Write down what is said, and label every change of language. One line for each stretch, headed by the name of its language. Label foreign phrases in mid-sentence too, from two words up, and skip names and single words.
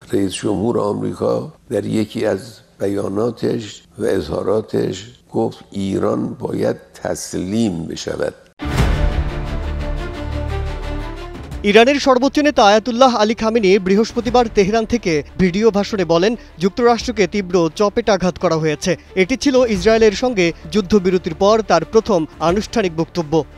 Persian: رئیس جمهور آمریکا در یکی از بیاناتش و اظهاراتش گفت ایران باید تسلیم بشود.
Bangla: ইরানের সর্বোচ্চ নেতা আয়াতুল্লাহ আলী খামেনি বৃহস্পতিবার তেহরান থেকে ভিডিও ভাষণে বলেন, যুক্তরাষ্ট্রকে তীব্র চপেটাঘাত করা হয়েছে। এটি ছিল ইসরায়েলের সঙ্গে যুদ্ধবিরতির পর তার প্রথম আনুষ্ঠানিক বক্তব্য।